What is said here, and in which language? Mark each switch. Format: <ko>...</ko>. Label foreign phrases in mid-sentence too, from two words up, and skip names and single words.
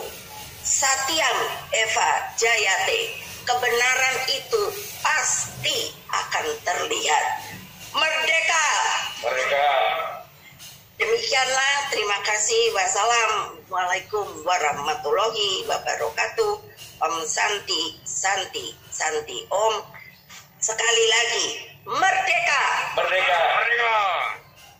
<sa>Satyam Eva Jayate,</sa> <id>kebenaran itu pasti akan terlihat. Merdeka! Merdeka! Demikianlah, terima kasih.</id> <ar>Wassalamualaikum warahmatullahi wabarakatuh.</ar> <sa>Om Santi, Santi, Santi Om.</sa> <id>Sekali lagi, merdeka! Merdeka! Merdeka!</id>